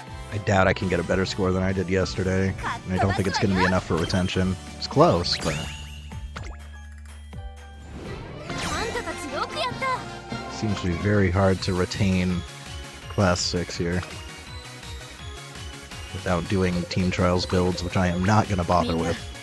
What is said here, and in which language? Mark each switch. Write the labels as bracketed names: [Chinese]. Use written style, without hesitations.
[English] I doubt I can get a better score than I did yesterday. And I don't think it's going to be enough for retention. It's close, but [Japanese] あんたたちよくやった。 [English] seems to be very hard to retain Class 6 here. Without doing team trials builds, which I am not going to bother with.